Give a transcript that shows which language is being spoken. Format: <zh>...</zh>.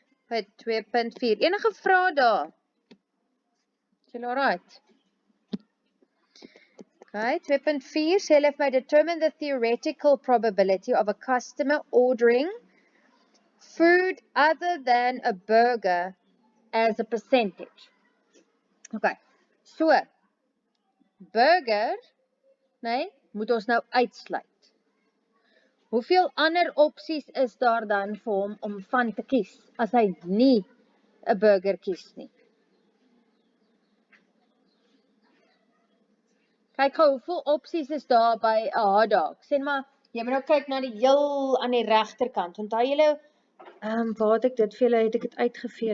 <af>By 2.4. Enige vrae daar? Is julle alright?</af> <en>Okay, 2.4</en> <af>sê hulle vir my</af> <en>determine the theoretical probability of a customer ordering food other than a burger as a percentage.</en> <af>Okay, so burger, nee, moet ons nou uitsluit. Hoeveel ander opsies is daar dan vir hom om van te kies as hy nie 'n burger kies nie? Kyk gou, hoeveel opsies is daar by 'n hotdog? Sê maar, jy moet nou kyk na die heel aan die regterkant. Onthou julle, waar het ek dit vir julle, het ek dit uitgevee?</af>